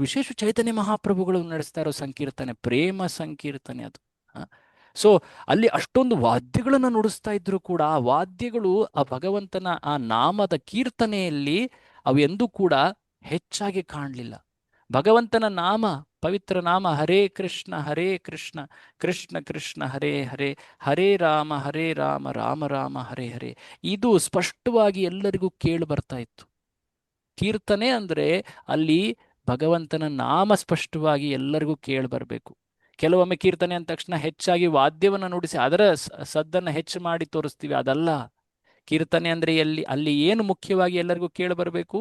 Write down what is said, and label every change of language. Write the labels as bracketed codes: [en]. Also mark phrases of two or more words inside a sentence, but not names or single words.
[kn] ವಿಶೇಷ ಚೈತನ್ಯ ಮಹಾಪ್ರಭುಗಳು ನಡೆಸ್ತಾ ಇರೋ ಸಂಕೀರ್ತನೆ, ಪ್ರೇಮ ಸಂಕೀರ್ತನೆ ಅದು. ಸೊ ಅಲ್ಲಿ ಅಷ್ಟೊಂದು ವಾದ್ಯಗಳನ್ನು ನುಡಿಸ್ತಾ ಇದ್ರು ಕೂಡ ಆ ವಾದ್ಯಗಳು ಆ ಭಗವಂತನ ಆ ನಾಮದ ಕೀರ್ತನೆಯಲ್ಲಿ ಅವು ಎಂದೂ ಕೂಡ ಹೆಚ್ಚಾಗಿ ಕಾಣಲಿಲ್ಲ. ಭಗವಂತನ ನಾಮ, ಪವಿತ್ರ ನಾಮ ಹರೇ ಕೃಷ್ಣ ಕೃಷ್ಣ ಕೃಷ್ಣ ಹರೇ ಹರೇ, ಹರೇ ರಾಮ ರಾಮ ರಾಮ ಹರೇ ಹರೇ, ಇದು ಸ್ಪಷ್ಟವಾಗಿ ಎಲ್ಲರಿಗೂ ಕೇಳಿ ಬರ್ತಾ ಇತ್ತು. ಕೀರ್ತನೆ ಅಂದ್ರೆ ಅಲ್ಲಿ ಭಗವಂತನ ನಾಮ ಸ್ಪಷ್ಟವಾಗಿ ಎಲ್ಲರಿಗೂ ಕೇಳಿ ಬರಬೇಕು. ಕೆಲವೊಮ್ಮೆ ಕೀರ್ತನೆ ಅಂದ ತಕ್ಷಣ ಹೆಚ್ಚಾಗಿ ವಾದ್ಯವನ್ನು ನುಡಿಸಿ ಅದರ ಸದ್ದನ್ನು ಹೆಚ್ಚು ಮಾಡಿ ತೋರಿಸ್ತೀವಿ, ಅದಲ್ಲ. ಕೀರ್ತನೆ ಅಂದ್ರೆ ಅಲ್ಲಿ ಏನು ಮುಖ್ಯವಾಗಿ ಎಲ್ಲರಿಗೂ ಕೇಳಿ ಬರಬೇಕು?